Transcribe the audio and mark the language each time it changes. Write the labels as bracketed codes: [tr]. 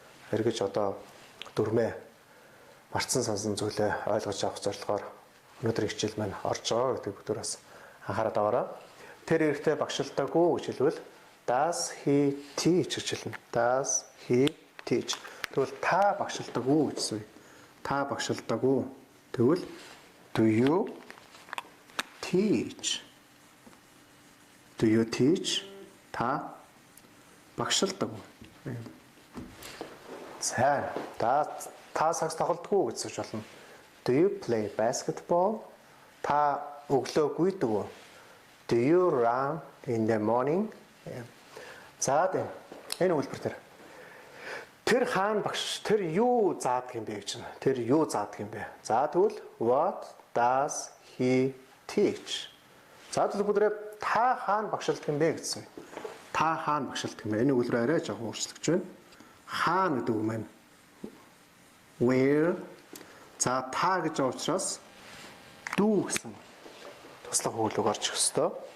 [mn] Эргэж одоо дүрмээ марцсан сансан зүйлээ ойлгож авах зорилгоор өнөөдөр хичээл маань орж байгаа гэдэг бүгдээр бас анхаарал аваарай. Тэр ихтэй багшилдаггүй гэж хэлвэл [en] does he teach [mn] гэж хэлнэ. [en] Does he teach. [mn] Тэгвэл та багшилдаггүй гэсэн үг. Та багшилдаггүй. [en] Тэгвэл do you teach? Do you teach? [mn] Та багшилдаггүй. За та сакс тоглодоггүй гэж болно. [en] Do you play basketball? [mn] Та өглөө гүйдэг үү? [en] Do you run in the morning? [mn] За энэ үйлдвэр тэр хаан багш тэр юу заадаг юм бэ гэж байна. Тэр юу заадаг юм бэ? За тэгвэл [en] what does he teach? [mn] За тэгвэл бүгдээ та хаан багшилдаг юм бэ гэсэн. Та хаан багшилдаг юм. Энэ үйлдвэр арай жоохон өөрчлөгдөж байна. Хаан гэдэг үг маань where. За та гэж байгаа учраас do гэсэн туслах хөлөг орчих ёстой.